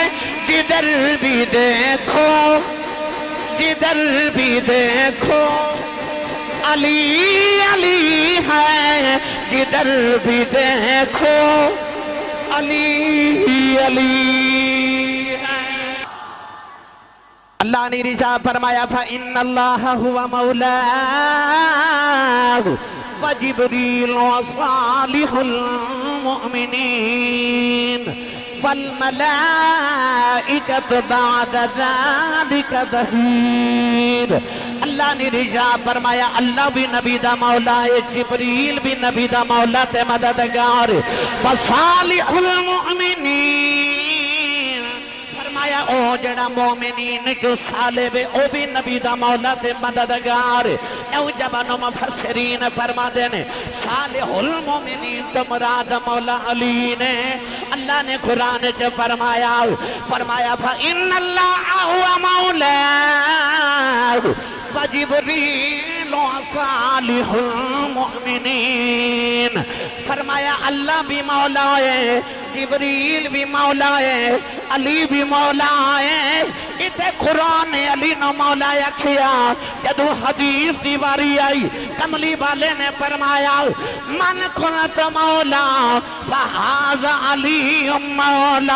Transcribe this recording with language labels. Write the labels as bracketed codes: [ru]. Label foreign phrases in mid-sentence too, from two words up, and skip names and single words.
[ur] جدھر بھی دیکھو جدھر بھی دیکھو علی علی ہے، جدھر بھی دیکھو علی علی ہے. [pa] اللہ نے رضا فرمایا [ar] فإن الله هو مولاه وجبريل وصالح المؤمنين والملائكة بعد ذلك ظهير. [pa] اللہ نے رضا فرمایا اللہ بھی نبی دا مولا ہے، جبریل بھی نبی دا مولا تے مددگار, [ar] وصالح المؤمنين [pa] فرمایا او جڑا مومنین جو صالے وے او بھی نبی دا مولا تے مددگار. زبانو مفسرین فرماتے نے [ar] صالح المؤمنين [pa] تو مراد مولا علی نے. اللہ نے قرآن چ فرمایا [ar] فإن الله هو مولاه وجبريل وصالح المؤمنين. [pa] فرمایا اللہ بھی مولا ہے، جبریل بھی مولا ہے، علی بھی مولا ہے. اتے قرآن نے علی نوں مولا آکھیا. جدو حدیث دی واری آئی کملی والے نے فرمایا [ar] من كنت مولا فهذا علي مولا.